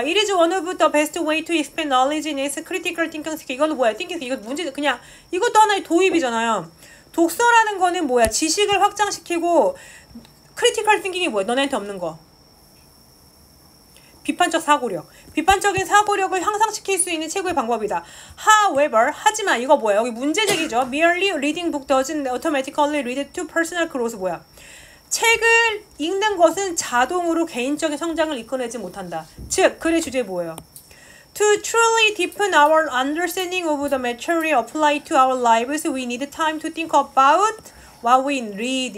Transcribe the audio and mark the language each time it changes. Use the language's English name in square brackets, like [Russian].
[English] It is one of the best way to expand knowledge in its critical thinking skill. [Korean] 이거는 뭐야? [English] thinking skill. [Korean] 이거 문제 그냥 이것도 하나의 도입이잖아요. 독서라는 거는 뭐야? 지식을 확장시키고 critical thinking이 뭐야? 너네한테 없는 거. 비판적 사고력. 비판적인 사고력을 향상시킬 수 있는 최고의 방법이다. However, 하지만 이거 뭐야? 여기 문제제기죠. [English] Merely reading book doesn't automatically lead to personal growth. [Korean] 뭐야? 책을 읽는 것은 자동으로 개인적인 성장을 이끌어내지 못한다. 즉, 글의 주제 뭐예요? [English] To truly deepen our understanding of the material applied to our lives, we need time to think about what we read.